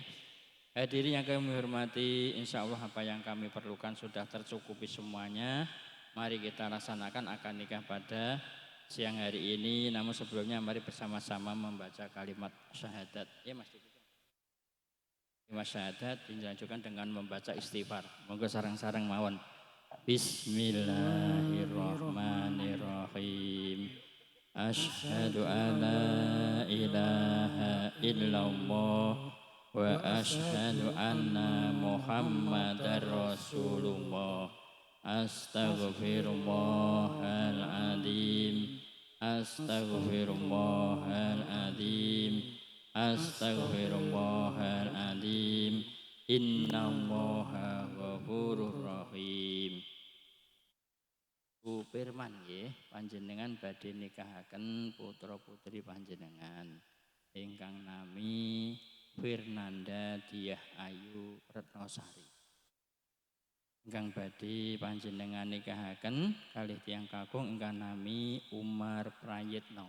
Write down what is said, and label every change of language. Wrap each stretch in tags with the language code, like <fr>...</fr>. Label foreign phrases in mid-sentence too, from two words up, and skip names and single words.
<id>Hadirin yang kami hormati,</id> <ar>إن شاء الله</ar> <id>apa yang kami perlukan sudah tercukupi semuanya. Mari kita laksanakan akad nikah pada siang hari ini. Namun sebelumnya mari bersama-sama membaca kalimat syahadat. Ya Mas Didi. Kalimat syahadat dilanjutkan dengan membaca istighfar.</id> <jv>Monggo sarang-sarang mawon.</jv> <ar>Bismillahirrahmanirrahim. أشهد أن لا إله إلا الله وأشهد أن محمدا رسول الله. Astaghfirullahaladzim. أستغفر الله العظيم. أستغفر الله العظيم. إن الله غفور رحيم.</ar> <jv>Bu Firman nggih, panjenengan badhe nikahaken putra-putri panjenengan ingkang nami Firnanda Diah Ayu Retnosari. Ingkang badhe panjenengan nikahaken kalih tiyang kakung ingkang nami Umar Prayitno.</jv>